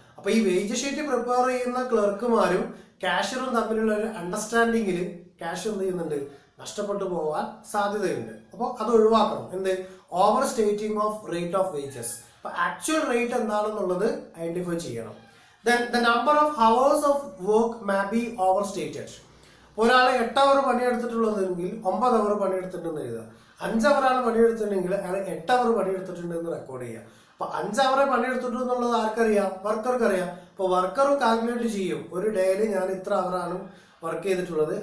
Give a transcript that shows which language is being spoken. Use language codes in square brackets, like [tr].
[ml] അപ്പൊ ഈ wage sheet prepare ചെയ്യുന്ന ക്ലർക്കുമാരും ക്യാഷ്യറും തമ്മിലുള്ള ഒരു അണ്ടർസ്റ്റാൻഡിങ്ങിൽ ക്യാഷ് എന്ത് ചെയ്യുന്നുണ്ട്? നഷ്ടപ്പെട്ടു പോകാൻ സാധ്യതയുണ്ട്. അപ്പോൾ അത് ഒഴിവാക്കണം. എന്ത്? [en] Over stating of rate of wages. [ml] അപ്പൊ ആക്ച്വൽ റേറ്റ് എന്താണെന്നുള്ളത് ഐഡന്റിഫൈ ചെയ്യണം. [en] Then the number of hours of work may be overstated. [ml] ഒരാൾ 8 അവർ പണിയെടുത്തിട്ടുള്ളതെങ്കിൽ 9 അവർ പണിയെടുത്തിട്ടുണ്ടെന്ന് എഴുതുക. 5 അവറാണ് പണിയെടുത്തിട്ടുണ്ടെങ്കിൽ അയാൾ 8 അവർ പണിയെടുത്തിട്ടുണ്ട് എന്ന് റെക്കോർഡ് ചെയ്യുക. അപ്പൊ 5 അവറെ പണിയെടുത്തിട്ടു എന്നുള്ളത് ആർക്കറിയാം? വർക്കർക്ക് അറിയാം. അപ്പോൾ വർക്കറും കാൽക്കുലേറ്റ് ചെയ്യും, ഒരു ഡേയിൽ ഞാൻ ഇത്ര അവറാണ് വർക്ക് ചെയ്തിട്ടുള്ളത്.